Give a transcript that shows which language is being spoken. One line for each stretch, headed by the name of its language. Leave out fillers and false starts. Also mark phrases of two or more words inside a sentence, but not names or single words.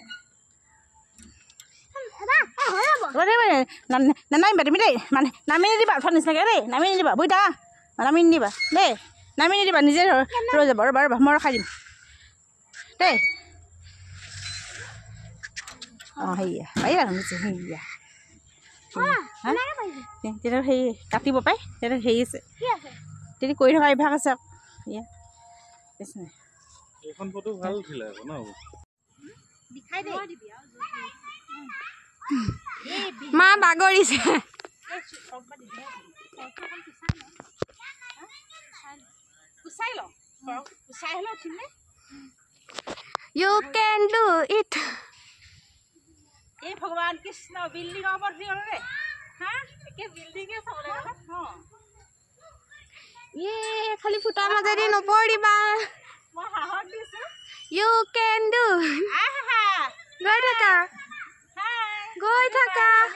Assamese: নানামিবা তুমি দেই মানে নামি নিদিবা উঠা নিচিনাকৈ দেই নামি নিদিবা বুজিছা নামি নিদিবা দেই নামি নিদিবা নিজে ৰৈ যাব ৰ'বা ৰ'বা মই ৰখাই দিম দেই অঁ সেয়া পাৰিবা সেয়া তেতিয়া হেৰি কাটিব পাই তেতিয়া হেৰি আছে তেতিয়া কৰি থকা অভ্যাস আছে মা বাগৰিছে
English: You can do it.
Assamese: এই ভগৱান কৃষ্ণ বিল্ডিঙৰ ওপৰত দি গ'লে হা একে বিল্ডিঙে চাবলৈ গ'লে খালি ফুটাৰ মাজেদি নপৰিবা মই সাহস দিছোঁ
English: You can do.
Assamese: গৈ থাকা